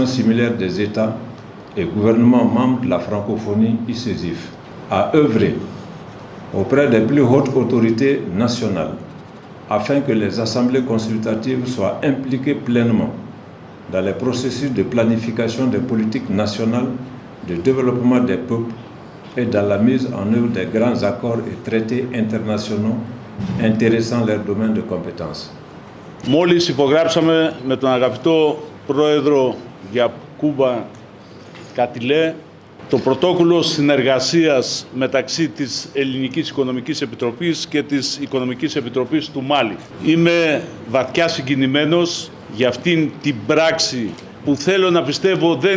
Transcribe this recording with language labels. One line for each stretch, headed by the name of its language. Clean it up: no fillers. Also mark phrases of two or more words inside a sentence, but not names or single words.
French: similaires des États et gouvernements membres de la francophonie ICESIF, à œuvrer auprès des plus hautes autorités nationales afin que les assemblées consultatives soient impliquées pleinement dans les processus de planification des politiques nationales de développement des peuples et dans la mise en œuvre des grands accords et traités internationaux intéressant leur domaine de compétences.
Greek: Μόλις υπογράψαμε με τον αγαπητό πρόεδρο Γιακούμπα Κατιλέ το πρωτόκολλο συνεργασίας μεταξύ της Ελληνικής Οικονομικής Επιτροπής και της Οικονομικής Επιτροπής του Μάλι. Είμαι βαθιά συγκινημένος για αυτήν την πράξη που θέλω να πιστεύω δεν